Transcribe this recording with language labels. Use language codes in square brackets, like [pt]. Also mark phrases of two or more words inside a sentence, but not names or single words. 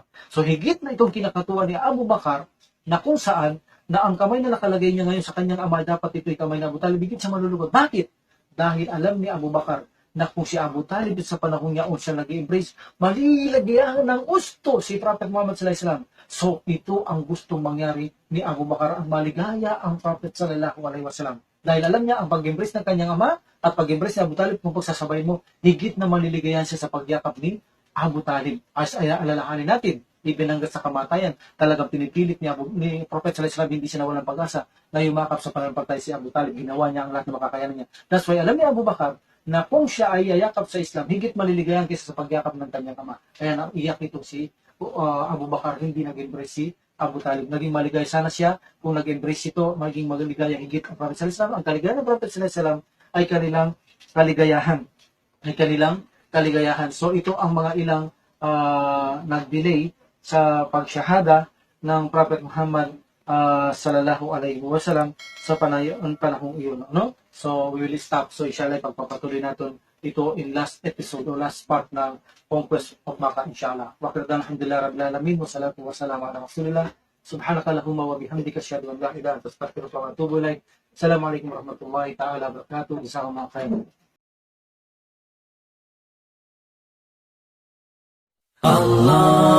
[tl] So higit na itong kinakatuwa ni Abu Bakar na kung saan na ang kamay na nakalagay niya ngayon sa kanyang ama, dapat ito'y kamay ni Abu Talib, higit siya malulugod. Bakit? Dahil alam ni Abu Bakar na kung si Abu Talib sa panahon niya siya nag-embrace, malilagyan ng gusto si Prophet Muhammad [ar] صلى الله عليه وسلم. [tl] So ito ang gustong mangyari ni Abu Bakar, ang maligaya ang Prophet [ar] صلى الله عليه وسلم. [tl] Dahil alam niya ang pag-embrace ng kanyang ama at pag-embrace ni Abu Talib, kung pagsasabay mo, higit na maliligayan siya sa pagyakap ni Abu Talib. As ay alalahanin natin, ibinanggat sa kamatayan, talagang pinipilit ni Prophet [ar] صلى الله عليه وسلم, [tl] hindi siya nawalan pag-asa na yumakap sa pananampalataya si Abu Talib. Ginawa niya ang lahat ng makakayanan niya. [en] That's why [tl] alam ni Abu Bakar na kung siya ay yayakap sa Islam, higit maliligayan kaysa sa pagyakap ng kanyang ama. Kaya naiyak nito si Abu Bakar, hindi nag-embrace si Abu Talib. Naging maligaya sana siya kung nag-embrace ito, maging maligaya higit ang Prophet [ar] صلى الله عليه وسلم. [tl] Ang kaligayahan ng Prophet [ar] صلى الله عليه وسلم [tl] ay kanilang kaligayahan. So ito ang mga ilang nag-delay sa pagsyahada ng Prophet Muhammad [ar] صلى الله عليه وسلم [tl] sa panahong iyon, no? [en] So we will stop. [tl] So inshallah pagpapatuloy natin ito [en] in last episode [tl] o [en] last part [tl] ng Conquest of Makkah, inshallah. [ar] و قضانا الحمد لله رب العالمين و الصلاة و السلام على رسول الله. سبحانك اللهم وبحمدك أشهد أن لا إله إلا أنت أستغفرك وأتوب إليك. السلام عليكم ورحمة الله تعالى وبركاته جزاكم الله خيرا. Allah